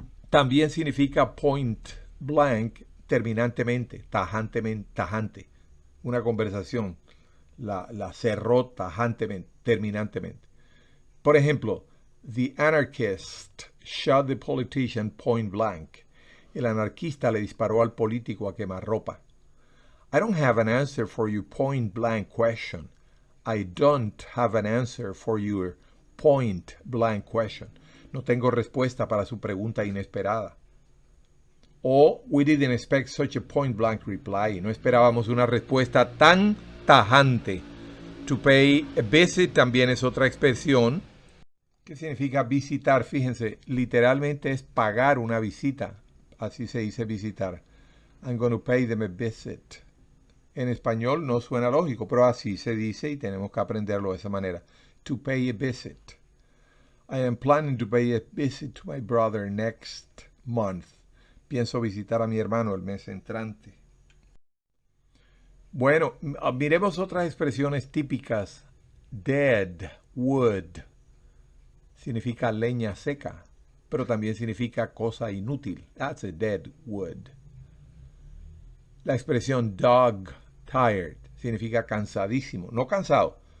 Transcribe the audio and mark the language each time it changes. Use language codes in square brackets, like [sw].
[es] También significa point blank terminantemente, tajante. Una conversación la cerró tajantemente, terminantemente. Por ejemplo, [en] the anarchist shot the politician point blank. [es] El anarquista le disparó al político a quemarropa. [en] I don't have an answer for your point blank question. I don't have an answer for your point blank question. [es] No tengo respuesta para su pregunta inesperada. [en] O we didn't expect such a point blank reply. [es] No esperábamos una respuesta tan tajante. To pay a visit también es otra expresión. ¿Qué significa visitar? Fíjense, literalmente es pagar una visita. Así se dice visitar. [en] I'm going to pay them a visit. [es] En español no suena lógico, pero así se dice y tenemos que aprenderlo de esa manera. [en] To pay a visit. I am planning to pay a visit to my brother next month. [es] Pienso visitar a mi hermano el mes entrante. Bueno, miremos otras expresiones típicas. Dead wood significa leña seca, pero también significa cosa inútil. [en] That's a dead wood. [es] La expresión dog tired significa cansadísimo, no cansado.